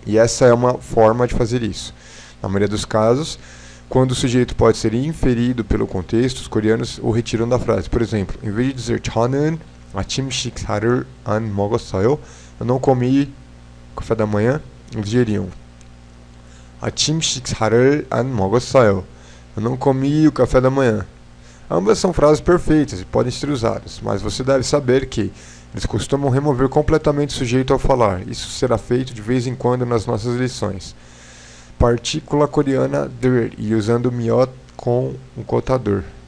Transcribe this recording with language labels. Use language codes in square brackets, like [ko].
[pt] E essa é uma forma de fazer isso. Na maioria dos casos, quando o sujeito pode ser inferido pelo contexto, os coreanos o retiram da frase. Por exemplo, em vez de dizer [ko] 저는 아침 식사를 안 먹었어요, [pt] eu não comi café da manhã, eles diriam [ko] 아침 식사를 안 먹었어요. [pt] Eu não comi o café da manhã. Ambas são frases perfeitas e podem ser usadas, mas você deve saber que eles costumam remover completamente o sujeito ao falar. Isso será feito de vez em quando nas nossas lições. Partícula coreana der e usando miot com um cotador.